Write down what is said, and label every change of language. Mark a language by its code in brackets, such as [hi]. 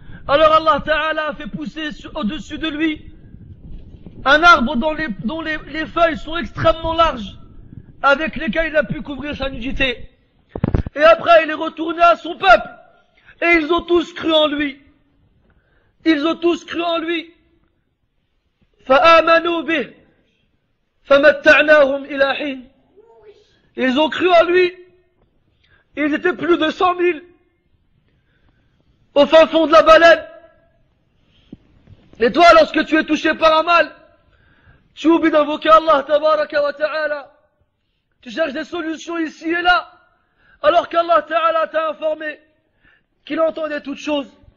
[fr] Alors Allah Ta'ala a fait pousser au-dessus de lui un arbre dont les feuilles sont extrêmement larges, avec lesquelles il a pu couvrir sa nudité. Et après il est retourné à son peuple. Et ils ont tous cru en lui. Ils ont tous cru en lui. [ar] فآمنوا به فمتعناهم إلى حين. [fr] Ils ont cru en lui. Ils étaient plus de 100 000 au fin fond de la baleine. Et toi, lorsque tu es touché par un mal, tu oublies d'invoquer Allah tabaraka wa ta'ala. Tu cherches des solutions ici et là, alors qu'Allah Ta'ala t'a informé qu'il entendait toutes choses.